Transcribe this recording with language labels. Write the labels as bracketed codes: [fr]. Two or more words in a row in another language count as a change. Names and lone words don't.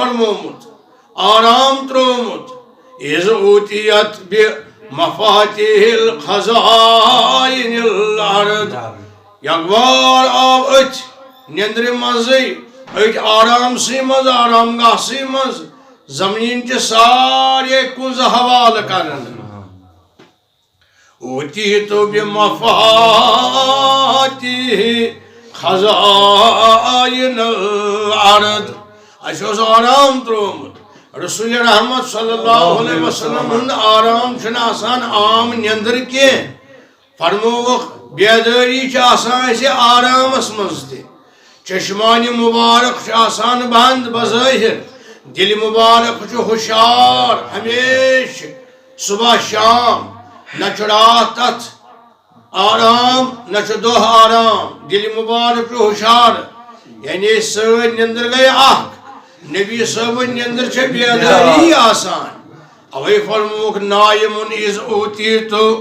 [ks] ترومت آرام ترومت [ar] إذ أوتيت بمفاتيح الخزائن الأرض [ks] یکبار آو أتھ نیندرِ منٛزٕے أتھ آرامسٕے منٛز آرام گاہسٕے منٛز زمین چہِ سارے کُنٛزٕ حوالہٕ کرنہٕ [ar] أوتيت بمفاتيح خزائن الأرض [ks] اَسہِ اوس آرام ترومت رسول رحمت [ar] صلی اللہ علیہ وسلم [ks] ہُنٛد آرام چھُنہٕ آسان عام نیندر کینٛہہ فرمووُکھ بیدٲری چھِ آسان اَسہِ آرامس منٛز تہِ چشمانہِ مُبارک چھُ آسان بنٛد بظٲہِر دِلہِ مُبارک چھُ ہُشار ہمیشہِ صبح شام نہ چھُ راتھ تتھ آرام نہ چھُ دۄہ آرام دِلہِ مُبارک چھُ ہُشار یعنی سٲنۍ نیندر گٔے اکھ نبی صٲبٕنۍ نیندر چھےٚ بیدٲری آسان اوے فرمووُکھ [ar] نایمُن اِذ اوتیٖتُ